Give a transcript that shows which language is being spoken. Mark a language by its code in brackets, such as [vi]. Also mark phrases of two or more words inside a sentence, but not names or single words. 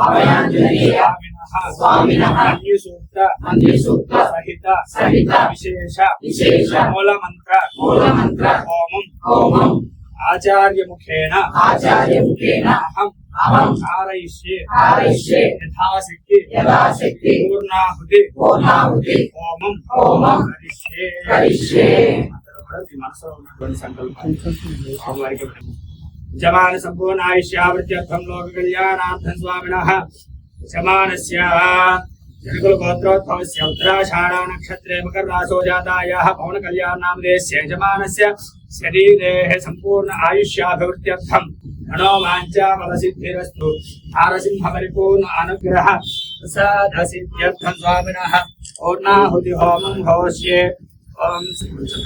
[sa] स्वामिनः अन्यसूक्त सहित विशेष मूलमंत्र होमं आचार्य मुखेन अहं कारयिष्ये यथाशक्ति पूर्णाहुति होमं करिष्ये। [te] మనసులో ఉన్నటువంటి సంకల్పం [sa] जमान संपूर्ण आयुष्यावृत्त्यर्थं लोक कल्याणार्थं स्वामिनः यजमानस्य जनकुल गोत्रोद्भवस्य उत्तराषाढा नक्षत्रे मकर राशो जातायाः पवन कल्याण नामधेयस्य यजमानस्य शरीरेः संपूर्ण आयुष्याभिवृद्ध्यर्थं मनोवाञ्छा फलसिद्धिरस्तु नारसिंह परिपूर्ण अनुग्रह प्रसादसिद्ध्यर्थं स्वामिनः पूर्णाहुति होमं होष्ये।